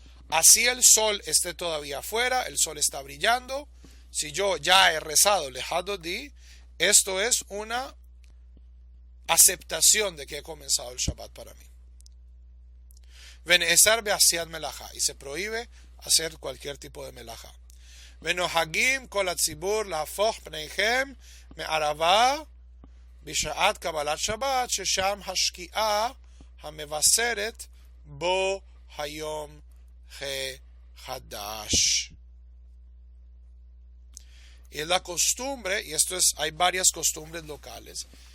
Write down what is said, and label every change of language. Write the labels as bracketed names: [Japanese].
[Spanish] Así el sol esté todavía afuera, el sol está brillando. Si yo ya he rezado Lehadodi, esto es una aceptación de que he comenzado el Shabbat para mí. [Hebrew] Veneesar be'asiyat melajá. [Spanish] Y se prohíbe hacer cualquier tipo de melajá. [Hebrew] ונוהגים כל הציבור להפוך פניכם מערבה בשעת קבלת שבת, ששם השקיעה המבשרת בו היום חדש. [Spanish] Y es la costumbre, y hay varias costumbres locales.